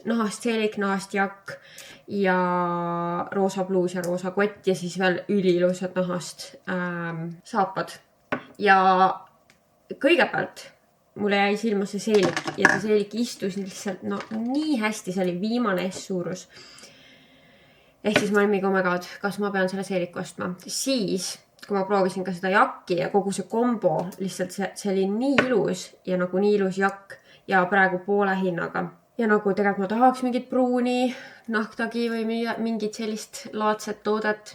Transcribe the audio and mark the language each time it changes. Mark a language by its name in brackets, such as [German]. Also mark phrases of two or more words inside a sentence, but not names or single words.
[Estonian] Nahast seelik, nahast jakk ja roosa bluus ja roosa kott ja siis veel üliilusad nahast saapad. Ja kõigepealt mulle jäi silma see seelik ja see seelik istus lihtsalt nii hästi, see oli viimane S-suurus. Ehk siis ma olin mingi, [English] oh my god, [Estonian] kas ma pean selle seeliku ostma. Siis, kui ma proovisin ka seda jakki ja kogu see kombo, lihtsalt see oli nii ilus ja nagu nii ilus jakk ja praegu poole hinnaga. Ja nagu tegelikult ma tahaks mingit pruuni, nahktagi või mingit sellist laadset toodet.